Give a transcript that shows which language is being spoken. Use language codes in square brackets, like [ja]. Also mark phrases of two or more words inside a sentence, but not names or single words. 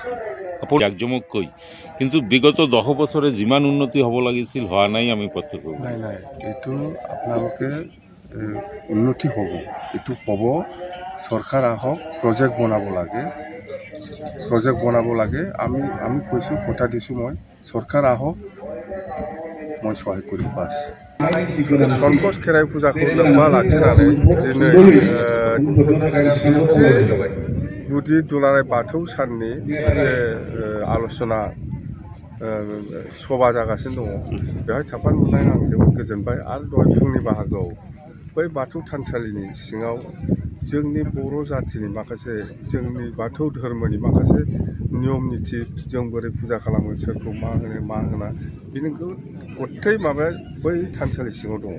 [as] জাকজমককৈ কিন্তু বিগত 10 বছৰে যিমান উন্নতি হ'ব লাগিছিল হোৱা নাই, আমি প্ৰত্যক্ষ কৰোঁ। নাই নাই, এইটো আপোনালোকে উন্নতি হ'ব, এইটো হ'ব। চৰকাৰ আহক, প্ৰজেক্ট বনাব লাগে, প্ৰজেক্ট বনাব লাগে। আমি কৈছোঁ, কথা দিছোঁ মই, চৰকাৰ আহক, মই সহায় কৰিম বাছ। [brx] संकस खेराइ फुजाखौ लोब्बा लाखिनानै दिनै गुदि दुलाराय बाथौ साननि मोनसे आलोचना सभा जागासिनो दङ। बेवहाय थाफानो मोननाय आं जोबोद गोजोनबाय। आरो दहाय फुंनि बाहागोआव बै बाथौ थानसालिनि सिङाव जोंनि बर' जाथिनि माखासे, जोंनि बाथौ धर्मनि माखासे नियम निथि, जों बोरै फुजा खालामो, सोरखौ मा होनो मा होना, बेनि गथै माबाया बै थानसालि सिङाव दङ।